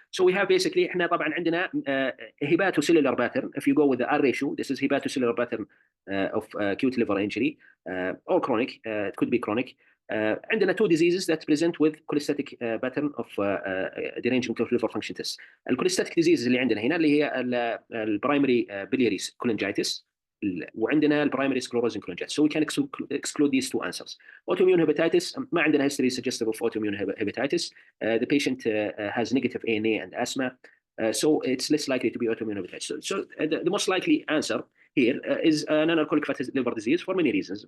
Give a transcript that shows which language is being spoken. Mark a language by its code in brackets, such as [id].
[en] So we have basically [ar] احنا طبعا عندنا [en] hepatocellular pattern. If you go with the R ratio, this is hepatocellular pattern of acute liver injury or chronic. It could be chronic. [ar] عندنا [en] two diseases that present with cholestatic pattern of derangement of liver function test. [ar] الكوليستاتيك diseases اللي عندنا هنا اللي هي البرايمري biliary cholangitis وعندنا البرايمري سكلوروزنج cholangitis. [en] So we can exclude these two answers. Autoimmune hepatitis [ar] ما عندنا [en] history suggestive of autoimmune hepatitis. The patient has negative ANA and asthma. So it's less likely to be autoimmune hepatitis. So the most likely answer here is non-alcoholic fatty liver disease for many reasons.